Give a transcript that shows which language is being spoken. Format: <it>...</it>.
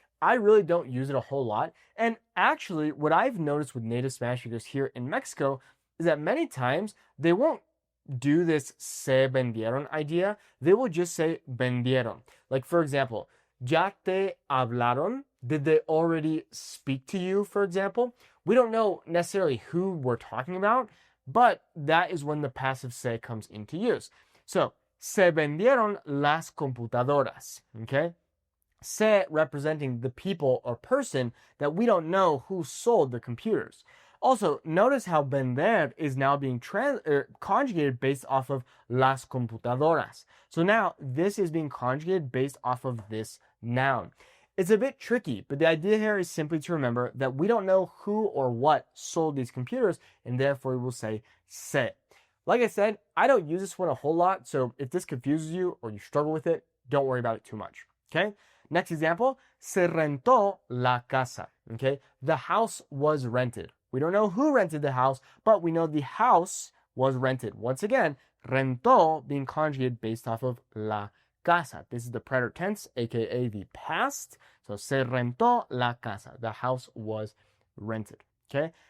<en>I really don't use it a whole lot. And actually, what I've noticed with native Spanish speakers here in Mexico is that many times they won't do this</en> <es>se vendieron</es> <en>idea. They will just say vendieron. Like, for example,</en> <es>ya te hablaron.</es> <en>Did they already speak to you, for example? We don't know necessarily who we're talking about, but that is when the passive se comes into use.</en> <es>So, se vendieron las computadoras.</es> <en>Okay? Se representing the people or person that we don't know who sold the computers. Also, notice how vender is now being conjugated based off of</en> <es>las computadoras.</es> <en>So now this is being conjugated based off of this noun. It's a bit tricky, but the idea here is simply to remember that we don't know who or what sold these computers, and therefore we will say se. Like I said, I don't use this one a whole lot, so if this confuses you or you struggle with it, don't worry about it too much. Okay?</en> <es>Next example, se rentó la casa.</es> <en>Okay? The house was rented. We don't know who rented the house, but we know the house was rented. Once again, rentó being conjugated based off of</en> <es>la casa.</es> <en>This is the preterite tense, aka the past. So</en> <es>se rentó la casa.</es> <en>The house was rented. Okay?</en>